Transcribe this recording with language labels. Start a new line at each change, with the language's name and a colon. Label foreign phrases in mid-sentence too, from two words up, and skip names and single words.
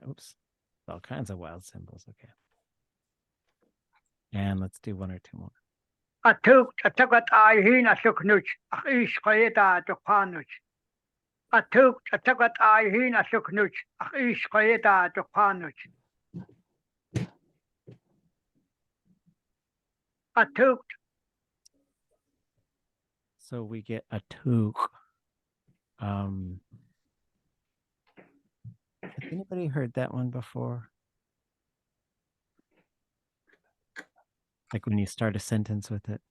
English: Oops. All kinds of wild symbols. Okay. And let's do one or two more.
Tlingit: Atuk ʻaduwatánk asuknuch ʼéitx ʻaduwatánk. Atuk ʻaduwatánk asuknuch ʻéitx ʻaduwatánk. Atuk.
English: So we get a tuk. Has anybody heard that one before? Like when you start a sentence with it.